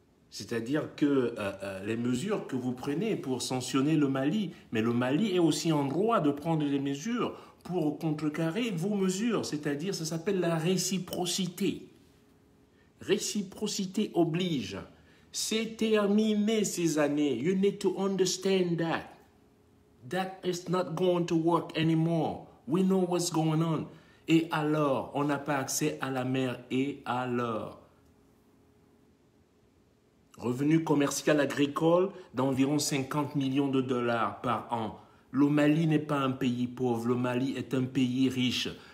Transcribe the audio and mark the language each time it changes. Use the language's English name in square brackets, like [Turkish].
[French] C'est-à-dire que les mesures que vous prenez pour sanctionner le Mali, mais le Mali est aussi en droit de prendre des mesures pour contrecarrer vos mesures. C'est-à-dire, ça s'appelle la réciprocité. Réciprocité oblige. C'est terminé ces années. [English] You need to understand that. That is not going to work anymore. We know what's going on. [French] Et alors, on n'a pas accès à la mer. Et alors? Revenu commercial agricole d'environ 50 millions de dollars par an. Le Mali n'est pas un pays pauvre. Le Mali est un pays riche.